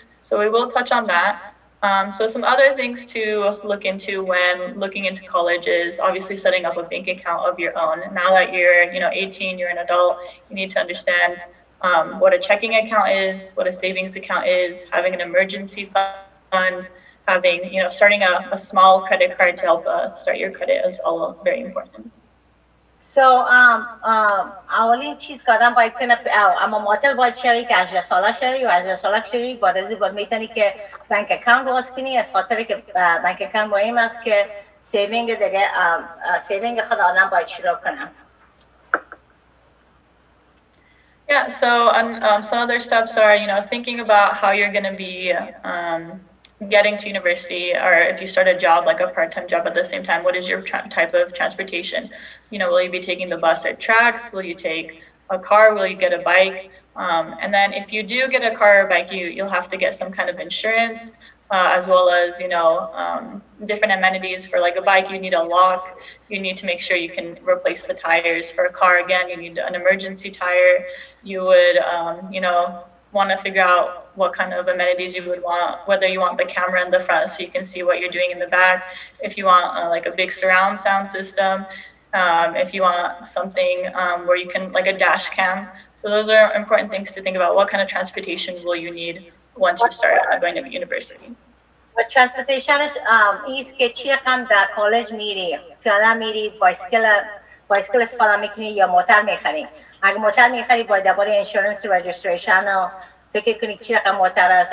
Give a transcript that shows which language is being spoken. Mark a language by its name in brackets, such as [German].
[English] So we will touch on that. So some other things to look into when looking into college is obviously setting up a bank account of your own. Now that you're 18, you're an adult, you need to understand what a checking account is, what a savings account is, having an emergency fund, having, starting a small credit card to help start your credit is all very important. [Persian] So, اولین چیز که آدم باید کنه اما معطل باید شوی که 18 ساله شوی و 18 ساله شوی بعد از این باید میتونی که بانک اکانت باز کنی از خاطر که بانک اکانت مهم است که سیوینگ دیگه سیوینگ خود آدم باید شروع کنه. [English] Yeah, so some other steps are, thinking about how you're going to be getting to university, or if you start a job, like a part-time job at the same time, what is your type of transportation? Will you be taking the bus or tracks? Will you take a car? Will you get a bike? And then if you do get a car or bike, you'll have to get some kind of insurance, as well as, different amenities. For like a bike, you need a lock. You need to make sure you can replace the tires. For a car, again, you need an emergency tire. You would, want to figure out what kind of amenities you would want, whether you want the camera in the front so you can see what you're doing in the back, if you want like a big surround sound system, if you want something where you can, like a dash cam. So those are important things to think about. What kind of transportation will you need once you start going to university? Transportation is [Persian] که چی رقم در کالج میری، پیاده میری، بایسکل استفاده میکنی یا موتر میخری. اگه موتر میخری باید درباره انشورنس رجیستریشن و فکر کنی چی رقم موتر است.